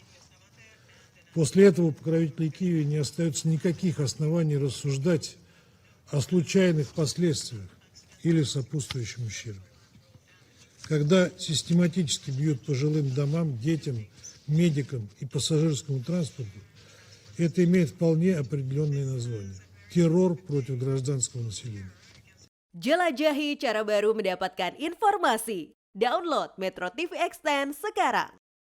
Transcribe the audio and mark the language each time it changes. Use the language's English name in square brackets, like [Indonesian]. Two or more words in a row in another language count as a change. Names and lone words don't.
[Russian] После этого у покровителей Киева не остается никаких оснований рассуждать о случайных последствиях или сопутствующем ущербе. Когда систематически бьют по жилым домам, детям, медикам и пассажирскому транспорту, это имеет вполне определенное название – террор против гражданского населения. [Indonesian] Jelajahi cara baru mendapatkan informasi. Download Metro TV Extend sekarang.